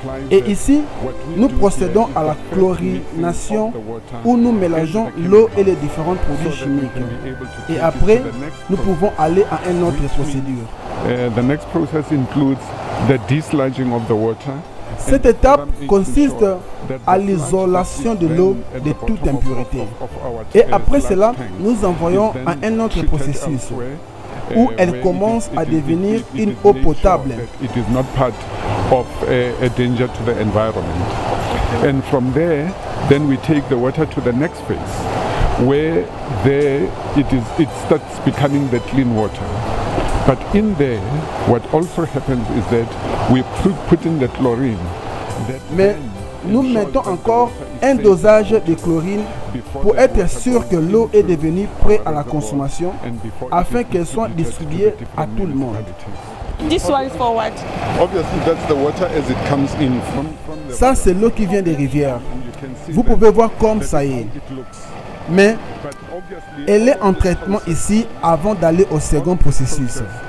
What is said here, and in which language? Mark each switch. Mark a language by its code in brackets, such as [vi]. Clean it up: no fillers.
[fr] Et ici, nous procédons à la chlorination où nous mélangeons l'eau et les différents produits chimiques. Et après, nous pouvons aller à une autre procédure. [en] The next process includes the desludging of the water. [fr] Cette étape consiste à l'isolation de l'eau de toute impureté. Et après cela, nous envoyons à un autre processus où elle commence à devenir une eau potable. [en] It is not part of a danger to the environment. And from there, then we take the water to the next phase, where there it starts becoming the clean water. But in there, what also happens is that we put in the chlorine. [fr] Mais nous mettons encore un dosage de chlorine pour être sûr que l'eau est devenue prête à la consommation afin qu'elle soit distribuée à tout le monde. [en] This one is for what? Obviously, that's the water as it comes in from the [fr] Ça, c'est l'eau qui vient des rivières. Vous pouvez voir comme ça y est. Mais elle est en traitement ici avant d'aller au second processus.